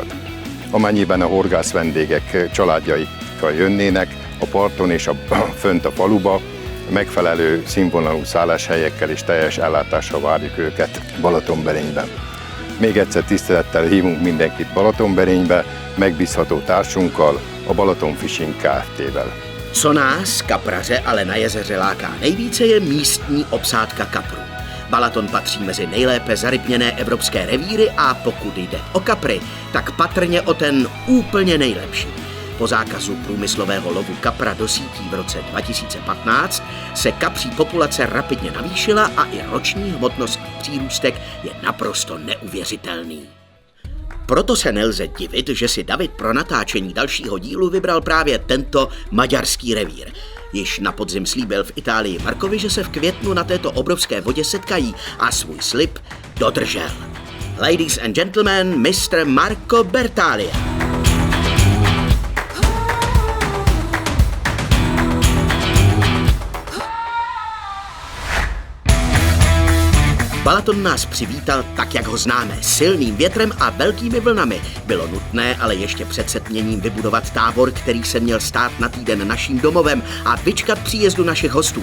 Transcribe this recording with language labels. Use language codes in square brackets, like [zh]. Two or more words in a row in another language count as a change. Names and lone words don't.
[hu] Amennyiben a horgász vendégek családjaikkal jönnének, a parton és fönt a faluba megfelelő színvonalú szálláshelyekkel és teljes ellátással várjuk őket Balatonberényben. Még egyszer tisztelettel hívunk mindenkit Balatonberénybe, megbízható társunkkal, a Balaton Fishing Kft-vel. [cs] Co nás, kapraře, ale na jezeře láká nejvíce, je místní obsádka kaprů. Balaton patří mezi nejlépe zarybněné evropské revíry a pokud jde o kapry, tak patrně o ten úplně nejlepší. Po zákazu průmyslového lovu kapra do sítí v roce 2015 se kapří populace rapidně navýšila a i roční hmotnostní přírůstek je naprosto neuvěřitelný. Proto se nelze divit, že si David pro natáčení dalšího dílu vybral právě tento maďarský revír. Již na podzim slíbil v Itálii Markovi, že se v květnu na této obrovské vodě setkají a svůj slib dodržel. [en] Ladies and gentlemen, Mr. Marco Bertalia. [cs] Balaton nás přivítal tak, jak ho známe, silným větrem a velkými vlnami. Bylo nutné ale ještě před setměním vybudovat tábor, který se měl stát na týden naším domovem a vyčkat příjezdu našich hostů.